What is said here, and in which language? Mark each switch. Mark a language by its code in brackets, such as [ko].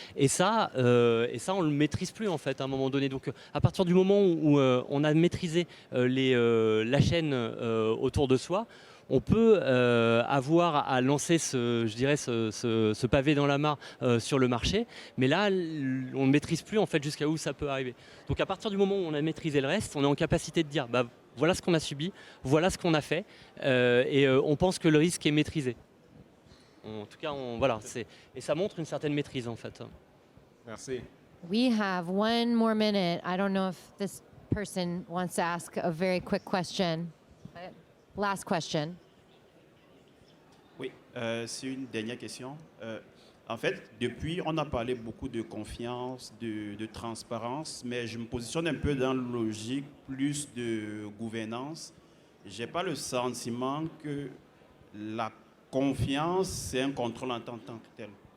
[fr] Et ça, on ne le maîtrise plus en fait à un moment donné. Donc à partir du moment où on a maîtrisé la chaîne autour de soi, on peut avoir à lancer ce pavé dans la mare sur le marché, mais là, on ne maîtrise plus en fait jusqu'à où ça peut arriver. Donc à partir du moment où on a maîtrisé le reste, on est en capacité de dire voilà ce qu'on a subi, voilà ce qu'on a fait, et on pense que le risque est maîtrisé. En tout cas, et ça montre une certaine maîtrise en fait. Merci. [en] We have one more minute. I don't know if this person wants to ask a very quick question. Last question. [fr] Oui, c'est une dernière question. En fait, depuis, on a parlé beaucoup de confiance, de transparence, mais je me positionne un peu dans la logique plus de gouvernance. Je n'ai pas le sentiment que la confiance, c'est un contrôle en tant que tel.